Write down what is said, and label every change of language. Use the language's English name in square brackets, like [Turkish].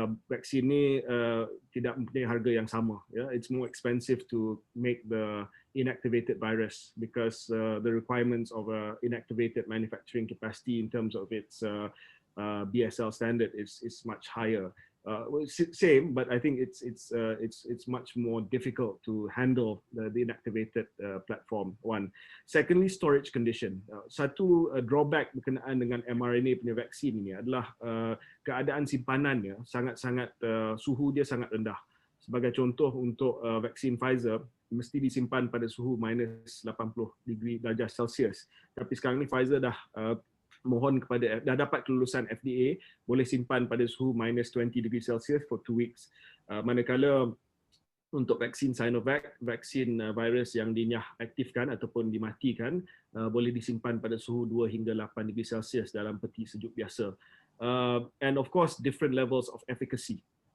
[Malay] Vaksin ni tidak mempunyai harga yang sama. [English] Yeah? It's more expensive to make the inactivated virus because the requirements of inactivated manufacturing capacity in terms of its BSL standard is much higher. Same, but I think it's much more difficult to handle the inactivated platform. One. Secondly, storage condition. [Malay] Satu drawback berkenaan dengan mRNA punya vaksin ini adalah keadaan simpanannya sangat-sangat suhu dia sangat rendah. Sebagai contoh, untuk vaksin Pfizer mesti disimpan pada suhu minus 80 darjah Celsius. Tapi sekarang ni Pfizer dah mohon kepada, dah dapat kelulusan FDA, boleh simpan pada suhu minus 20 degree Celsius [English] for 2 weeks. [Malay] Manakala untuk vaksin Sinovac, vaksin virus yang dinyah-aktifkan ataupun dimatikan, boleh disimpan pada suhu 2 hingga 8 degree Celsius dalam peti sejuk biasa. [English] And of course, different levels of efficacy.